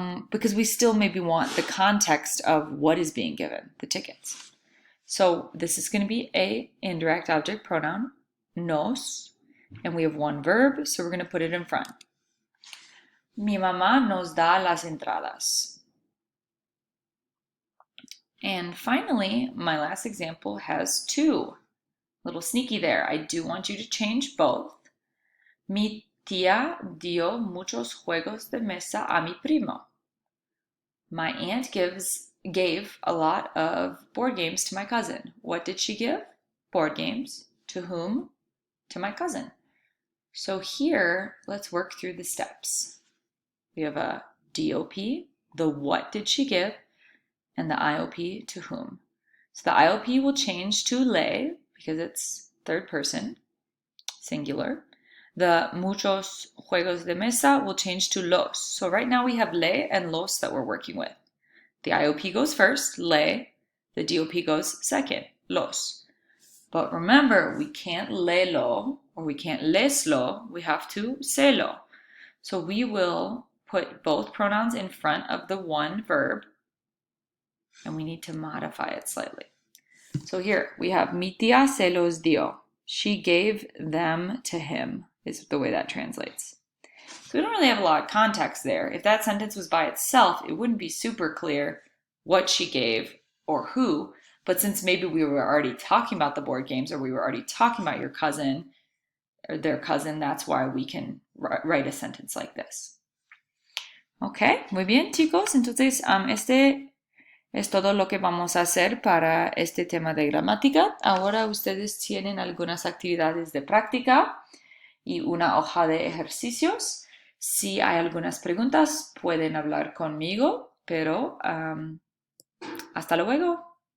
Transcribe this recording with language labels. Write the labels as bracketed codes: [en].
[en] Because we still maybe want the context of what is being given, the tickets. So this is going to be a indirect object pronoun, nos, and we have one verb, so we're going to put it in front. [es] Mi mamá nos da las entradas. [en] And finally, my last example has two. A little sneaky there. I do want you to change both. [es] Mi tía dio muchos juegos de mesa a mi primo. [en] My aunt gave a lot of board games to my cousin. What did she give? Board games. To whom? To my cousin. So here, let's work through the steps. We have a DOP, the what did she give, and the IOP, to whom. So the IOP will change to le, because it's third person, singular. The muchos juegos de mesa will change to los. So right now we have le and los that we're working with. The IOP goes first, le. The DOP goes second, los. But remember, we can't le-lo or we can't les-lo. We have to se-lo. So we will put both pronouns in front of the one verb, and we need to modify it slightly. So here we have [es] mi tía se los dio. [en] She gave them to him, is the way that translates. So we don't really have a lot of context there. If that sentence was by itself, it wouldn't be super clear what she gave or who. But since maybe we were already talking about the board games, or we were already talking about your cousin or their cousin, that's why we can write a sentence like this. [es] Ok, muy bien, chicos. Entonces, este es todo lo que vamos a hacer para este tema de gramática. Ahora ustedes tienen algunas actividades de práctica y una hoja de ejercicios. Si hay algunas preguntas, pueden hablar conmigo, pero hasta luego.